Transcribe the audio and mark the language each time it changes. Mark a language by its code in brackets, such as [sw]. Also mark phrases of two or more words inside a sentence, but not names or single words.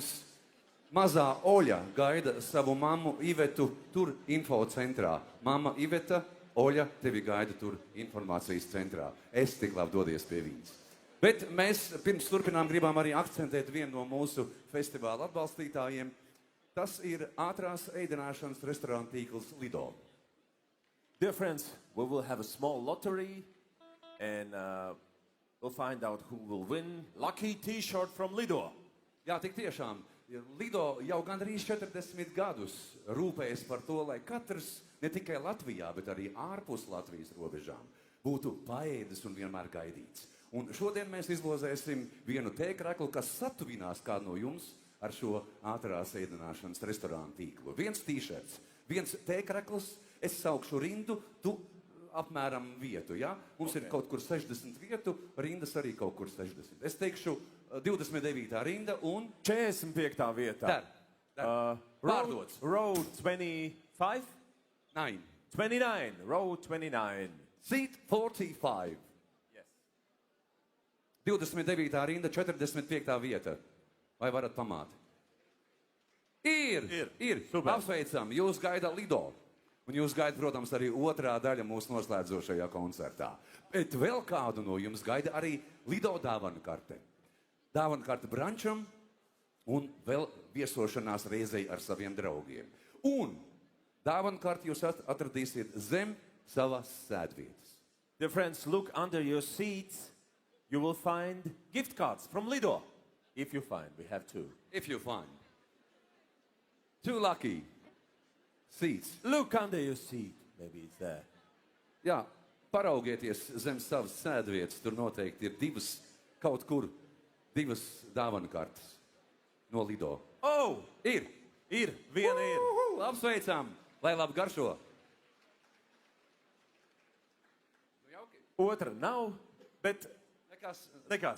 [lv] Mazā Oļa gaida savu mammu Ivetu tur infocentrā. Mamma Iveta, Oļa tevi gaida tur informācijas centrā. Es tik labi dodies pie viņas. Bet mēs pirms turpinām gribam arī akcentēt vienu no mūsu festivāla atbalstītājiem. Tas ir ātrās ēdināšanas restorāna tīkls Lido. [en] Dear friends, we will have a small lottery and we'll find out who will win lucky t-shirt from Lido. [lv] Jā, tik tiešām. Lido jau gandrīz 40 gadus rūpējas par to, lai katrs ne tikai Latvijā, bet arī ārpus Latvijas robežām būtu paēdis un vienmēr gaidīts. Un šodien mēs izlozēsim vienu tēkraklu, kas satuvinās kādu no jums ar šo ātrās ēdināšanas restorānu tīklu. Viens t-shirts, viens tēkrakls, es saukšu rindu, tu apmēram vietu, ja? Mums ir kaut kur 60 vietu, rindas arī kaut kur 60. Es teikšu 29. rinda un 45. vietā. Pārdots. [en] Road 25? 9. 29. Road 29. Seat 45. Yes. 29. [lv] rinda, 45. vieta. Vai varat pamāt? Ir. Super. Apsveicam, jūs gaida Lido. Un jūs gaida, protams, arī otrā daļa mūsu noslēdzošajā koncertā. Bet vēl kādu no jums gaida arī Lido dāvanu karte. Dāvanu karte brančam un vēl viesošanās reizei ar saviem draugiem. Un dāvanu karte jūs atradīsiet zem savas sēdvietas. [en] Dear friends, look under your seats. You will find gift cards from Lido. If you find, we have two. If you find. Too lucky. Seats. Look under your seat. Maybe it's there. [lv] Jā, paraugieties zem savas sēdvietas. Tur noteikti ir kaut kur divas dāvanu kartes no Lido. Oh! Ir. Viena ir. Apsveicam, lai labi garšo. Otra nav, bet nekas.